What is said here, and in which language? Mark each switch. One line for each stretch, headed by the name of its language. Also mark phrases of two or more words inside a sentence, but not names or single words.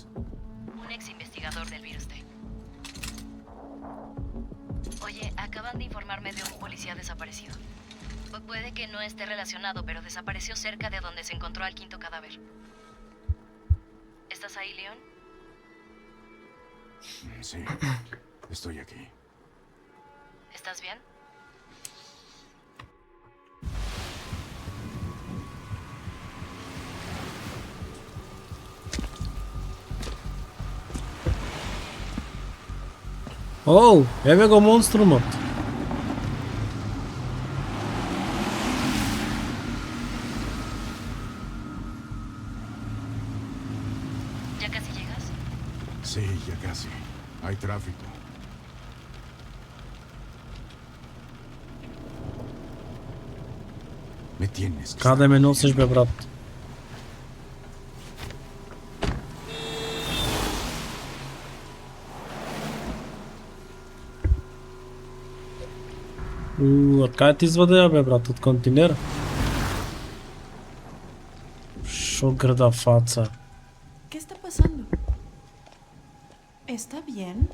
Spanish: Un ex investigador del virus T. Oye, acaban de informarme de un policía desaparecido. Puede que no esté relacionado, pero desapareció cerca de donde se encontró al quinto cadáver. ¿Estás ahí, Leon? Sí, estoy aquí. ¿Estás bien?
Macedonian: Оу, еве го монструмот.
Spanish: ¿Ya casi llegas? Sí, ya casi. Hay tráfico. Me tienes que
Macedonian: Каде ме носиш, бе, брат? Од каде ти извадеа, бе, брат? Од континер? Шо грда фаца.
Spanish: ¿Qué está pasando? ¿Está bien?